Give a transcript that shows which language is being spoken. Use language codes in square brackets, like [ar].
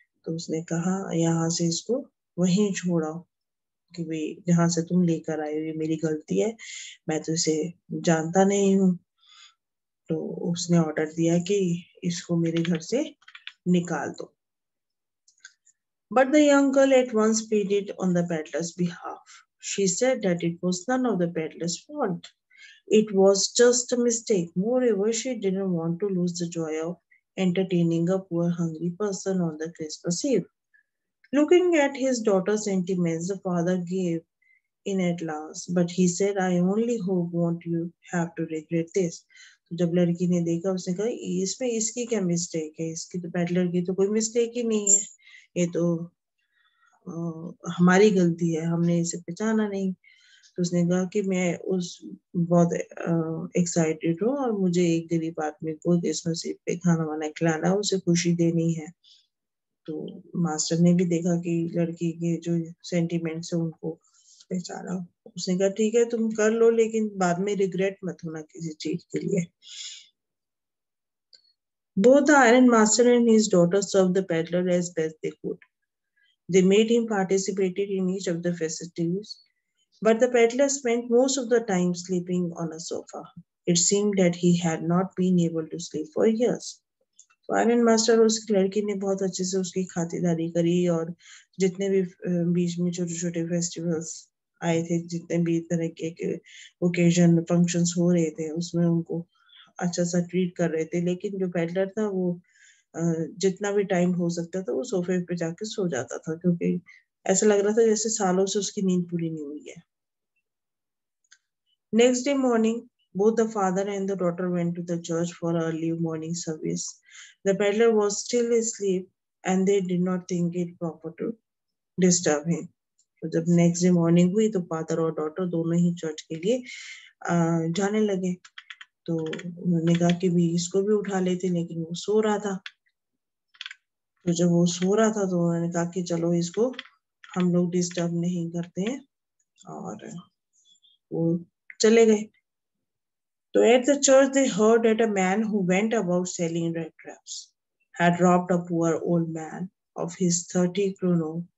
[hi] तो उसने कहा यहाँ से इसको वहीं छोड़ाओ कि भाई जहां से तुम लेकर आए हो ये मेरी गलती है, मैं तो इसे जानता नहीं हूँ। तो उसने ऑर्डर दिया कि इसको मेरे घर से निकाल दो। [en] But the young girl at once pleaded on the peddler's behalf. She said that it was none of the peddler's fault. It was just a mistake. Moreover, she didn't want to lose the joy of entertaining a poor hungry person on the Christmas Eve. Looking at his daughter's sentiments, the father gave in at last, but he said, I only hope won't you have to regret this. [hi] तो जब लड़की ने देखा उसने कहा इसमें इसकी क्या मिस्टेक है, इसकी तो पेडलर की तो कोई मिस्टेक ही नहीं है, ये तो हमारी गलती है, हमने इसे पहचाना नहीं। तो उसने कहा कि मैं उस बहुत एक्साइटेड हूँ और मुझे एक गरीब आदमी को क्रिसमस ईव पे खाना वाना खिलाना है, उसे खुशी देनी है। तो मास्टर ने भी देखा कि लड़की के जो सेंटिमेंट्स है उनको पहचाना। उसने कहा ठीक है तुम कर लो, लेकिन बाद में रिग्रेट मत होना किसी चीज के लिए। [en] Both the iron master and his daughter served the peddler as best they could. They made him participate in each of the festivities, but the peddler spent most of the time sleeping on a sofa. It seemed that he had not been able to sleep for years. [hi] तो iron master और उसकी लड़की ने बहुत अच्छे से उसकी खातिरदारी करी, और जितने भी बीच में छोटे छोटे फेस्टिवल्स आए थे, जितने भी तरह के ओकेजन फंक्शंस हो रहे थे, उसमें उनको अच्छा सा ट्रीट कर रहे थे। लेकिन जो पेडलर था वो जितना भी टाइम हो सकता था वो सोफे पे जाके सो जाता था, क्योंकि ऐसा लग रहा था जैसे सालों से उसकी नींद पूरी नहीं हुई है। [en] Next day morning, both the father and the daughter went to the church for early morning service. The peddler was still asleep and they did not think it proper to disturb him. [hi] तो जब next day morning हुई तो father और daughter दोनों ही church के लिए जाने लगे। तो उन्होंने कहा कि भी इसको भी उठा लेते, लेकिन वो सो रहा था। तो जब वो सो रहा था तो उन्होंने कहा कि चलो इसको हम लोग डिस्टर्ब नहीं करते हैं, और वो चले गए। [en] So at the church, they heard that a man who went about selling rat traps had robbed a poor old man of his 30 kroner.